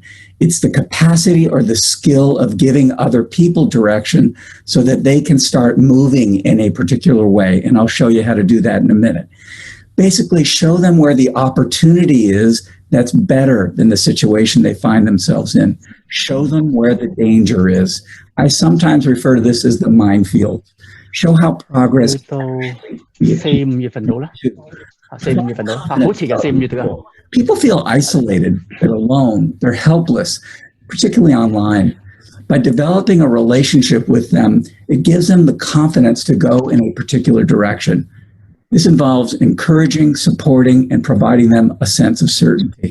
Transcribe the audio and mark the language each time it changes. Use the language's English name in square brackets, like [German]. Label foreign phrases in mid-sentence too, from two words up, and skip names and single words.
[English] It's the capacity or the skill of giving other people direction so that they can start moving in a particular way. And I'll show you how to do that in a minute. Basically, show them where the opportunity is that's better than the situation they find themselves in. Show them where the danger is. I sometimes refer to this as the minefield. Show how progress. [Cantonese] 去到4-5月份到啦，4-5月份到，好遲㗎，4-5月㗎。 [English] People feel isolated, they're alone, they're helpless, particularly online. By developing a relationship with them, it gives them the confidence to go in a particular direction. This involves encouraging, supporting, and providing them a sense of certainty.